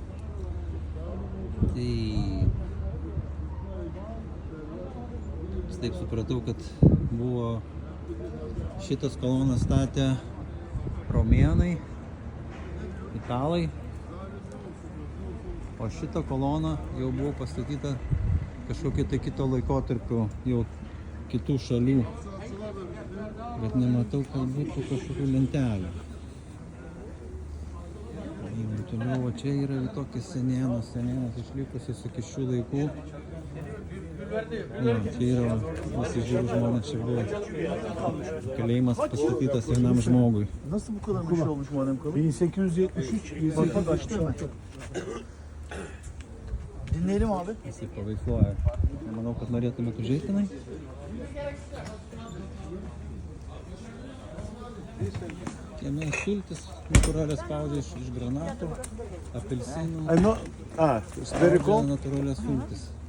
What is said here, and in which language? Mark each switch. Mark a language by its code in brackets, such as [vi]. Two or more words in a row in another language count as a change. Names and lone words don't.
[lt] Tai taip supratau, kad buvo šitas kolonas statė romėnai, italai, o šita kolona jau buvo pastatyta kažkokio tai kito laikotarpio, jau kitų šalių, bet nematau, kad būtų kažkokių lentelių. Toliau, o čia yra tokios senienos išlikusios iki šių laikų. Ja, čia yra visi žiūrų žmonės, čia buvo kalėjimas pastatytas vienam žmogui. [tr] Nasıl bu kadar meşhur olmuş Muharrem Kalın? 1873. Bak açtı mı? Dinleyelim abi. [lt] Jisai paveiksluoja. Manau, kad norėtumėt užeiti tenai. Jame sultis natūraliai spaudžia iš granatų, apelsinų. Natūralias sultis.